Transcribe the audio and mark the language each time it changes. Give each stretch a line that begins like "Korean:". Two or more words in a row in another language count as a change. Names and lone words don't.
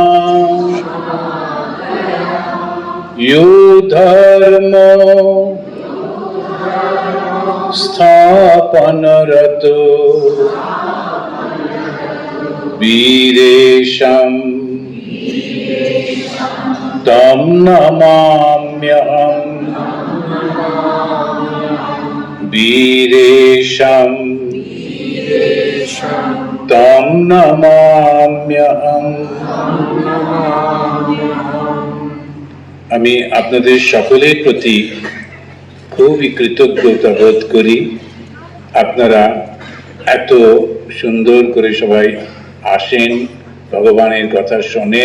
Sanskrit: यो धर्मो स्थापनरतो वीरेशम् तं नमाम्यहम्। वीरेशं तं नमाम्यहम्।
Bangla: আমি আপনাদের সকলের প্রতি খুবই কৃতজ্ঞতা বোধ করি। আপনারা এত সুন্দর করে সবাই আসেন, ভগবানের কথা শোনেন।